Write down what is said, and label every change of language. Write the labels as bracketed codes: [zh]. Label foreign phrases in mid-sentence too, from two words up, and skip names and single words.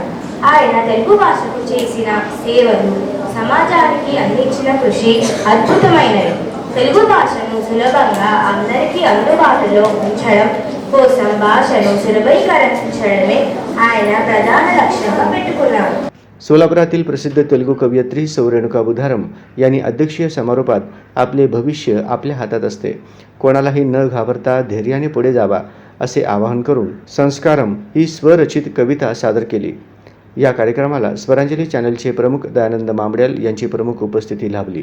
[te] ఆయన తెలుగు భాషకు చేసిన సేవలు, సమాజానికి అందించిన కృషి అద్భుతమైనవి। తెలుగు భాషను సులభంగా అందరికీ అందుబాటులో ఉంచడం కోసం భాషను సులభీకరించడమే ఆయన ప్రధాన లక్ష్యంగా పెట్టుకున్నారు। [mr] सोलापुरातील प्रसिद्ध तेलुगू कवयित्री सौ रेणुका बुधारम यांनी अध्यक्षीय समारोपात आपले भविष्य आपल्या हातात असते, कोणालाही न घाबरता धैर्याने पुढे जावा असे आवाहन करून संस्कारम ही स्वरचित कविता सादर केली। या कार्यक्रमाला स्वरांजली चॅनलचे प्रमुख दयानंद मांबडेल यांची प्रमुख उपस्थिती लाभली।